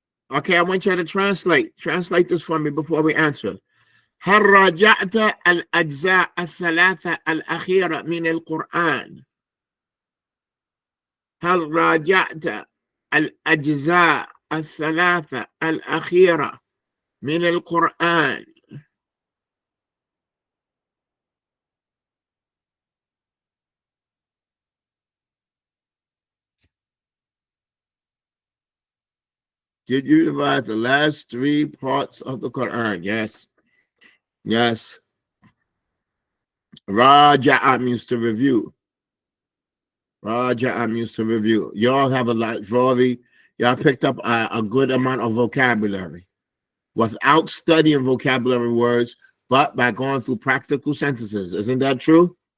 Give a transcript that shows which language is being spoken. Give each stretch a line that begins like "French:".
English: Okay, I want you to translate. Translate this for me before we answer.
Arabic: هل راجعت الأجزاء الثلاثة الأخيرة من القرآن؟ هل راجعت الأجزاء الثلاثة الأخيرة من القرآن؟
English: Did you revise the last 3 parts of the Quran? Yes. Yes. Raja'a means to review. Raja'a means to review. Y'all have a lot, Rory. Y'all picked up a good amount of vocabulary without studying vocabulary words, but by going through practical sentences. Isn't that true?